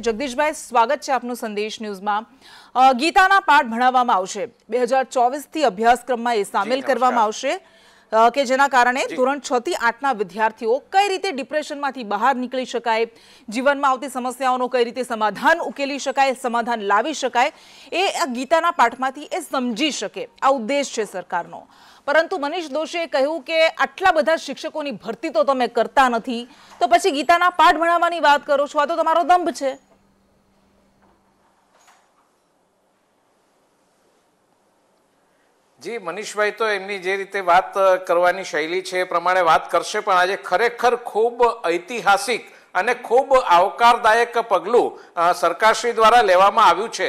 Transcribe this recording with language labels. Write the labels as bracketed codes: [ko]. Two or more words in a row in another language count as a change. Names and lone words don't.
[gu] જગદીશભાઈ, સ્વાગત છે આપનું સંદેશ ન્યૂઝમાં। ગીતાના પાઠ ભણાવવામાં આવશે, 2024થી અભ્યાસક્રમમાં એ સામેલ કરવામાં આવશે કે જેના કારણે ધોરણ 6 થી 8ના વિદ્યાર્થીઓ કઈ રીતે ડિપ્રેશનમાંથી બહાર નીકળી શકાય, જીવનમાં આવતી સમસ્યાઓનો કઈ રીતે સમાધાન ઉકેલી શકાય, સમાધાન લાવી શકાય, એ આ ગીતાના પાઠમાંથી એ સમજી શકે। આ ઉદ્દેશ છે સરકારનો। પરંતુ મનીષ દોશીએ કહ્યું કે આટલા બધા શિક્ષકોની ભરતી તો તમે કરતા નથી, તો પછી ગીતાના પાઠ ભણાવવાની વાત કરો છો, આ તો તમારો દંભ છે। જી મનીષ ભાઈ તો એમની જે રીતે વાત કરવાની શૈલી છે પ્રમાણે વાત કરશે, પણ આજ ખરેખર ખૂબ ઐતિહાસિક અને ખૂબ આવકારદાયક પગલું સરકારશ્રી દ્વારા લેવામાં આવ્યું છે।